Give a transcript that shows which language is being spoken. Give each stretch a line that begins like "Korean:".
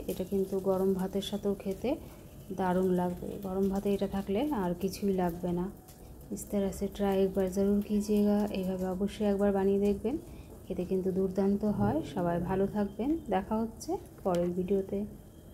Bangla: এটা কিন্তু গরম ভাতের সাথেও খেতে দারুণ লাগবে। গরম ভাতে এটা থাকলে আর কিছুই লাগবে না।
Hindi: इस तरह से ट्राई एक बार ज़रूर कीजिएगा।
Bangla: এইভাবে অবশ্যই একবার বানিয়ে দেখবেন, খেতে কিন্তু দুর্দান্ত হয়। সবাই ভালো থাকবেন, দেখা হচ্ছে পরের ভিডিওতে।